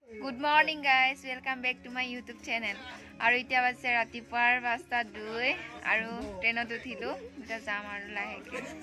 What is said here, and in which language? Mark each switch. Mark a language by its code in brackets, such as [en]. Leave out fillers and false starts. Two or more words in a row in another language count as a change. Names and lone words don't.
[en] Good morning guys, welcome back to my YouTube channel. [as] আৰু ইতিয়া বাছ ৰাতিপৰ 5:02 আৰু ট্ৰেইনত উঠিলো এটা জাম আৰু লাহেকে